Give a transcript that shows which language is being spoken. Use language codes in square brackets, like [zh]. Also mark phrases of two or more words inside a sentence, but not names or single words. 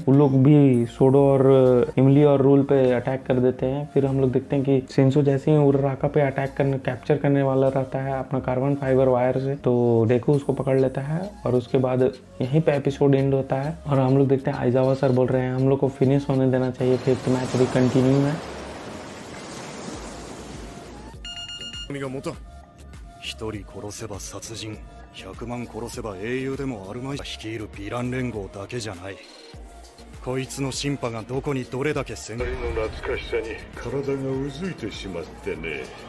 [hi] उन लोग भी सोडो और इमली और रूल पे अटैक कर देते हैं। फिर हम लोग देखते हैं कि शिंसो जैसे ही उर्राका पे कैप्चर करने वाला रहता है अपना [en] carbon fiber wire [hi] से, तो डेकू उसको पकड़ लेता है और उसके बाद यहीं पे [en] episode end [hi] होता है। और हम लोग देखते हैं आइजावा सर बोल रहे हैं हम लोग को फिनिश होने देना चाहिए, [en] fifth match [hi] अभी कंटिन्यू है। [ja] が持たん。一人殺せば殺人、100万殺せば英雄でもあるまい。率いるヴィラン連合だけじゃない。こいつのシンパがどこにどれだけ戦。の懐かしさに体がうずいてしまってね。